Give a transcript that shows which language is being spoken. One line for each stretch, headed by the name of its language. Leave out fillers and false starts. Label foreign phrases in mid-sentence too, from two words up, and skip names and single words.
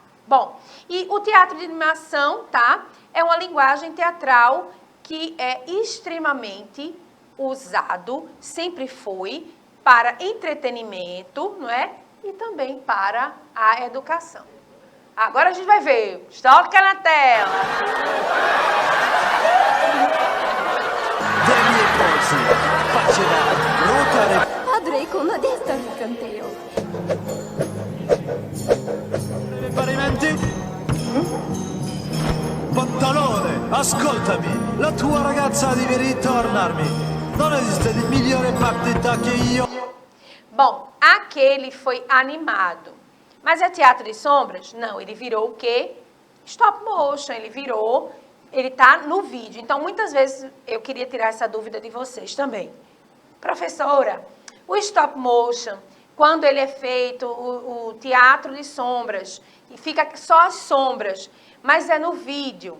Portuguese: Bom, e o teatro de animação, tá? É uma linguagem teatral que é extremamente usado, sempre foi, para entretenimento, não é? E também para a educação. Agora a gente vai ver. Toca na tela.
Italian: Padre, con adesso il canteo. Parimenti? Pantalone, ascoltami. La tua ragazza deve ritornarmi. Non esiste di migliore partita che io.
Portuguese: Bom, aquele foi animado. Mas é teatro de sombras? Não, ele virou o quê?
English: Stop motion,
Portuguese: ele tá no vídeo. Então, muitas vezes, eu queria tirar essa dúvida de vocês também. Professora, o
English: stop motion,
Portuguese: quando ele é feito, o teatro de sombras, e fica só as sombras, mas é no vídeo.